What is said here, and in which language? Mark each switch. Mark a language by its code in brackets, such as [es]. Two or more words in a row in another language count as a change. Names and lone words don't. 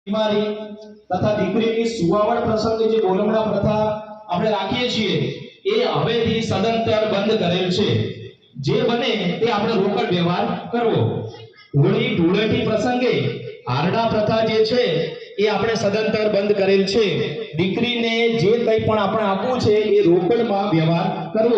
[gu] બીમારી તથા દીકરીની સુવાવડ પ્રસંગે જે બોલમણા પ્રથા આપણે રાખીએ છીએ એ હવેથી સદંતર બંધ કરેલ છે। જે બને તે આપણે રોકડ વ્યવહાર કરવો। હોળી ધૂળેટી પ્રસંગે હારડા પ્રથા જે છે એ આપણે સદંતર બંધ કરેલ છે। દીકરીને જે કંઈ પણ આપણે આપવું છે એ રોકડમાં વ્યવહાર કરવો।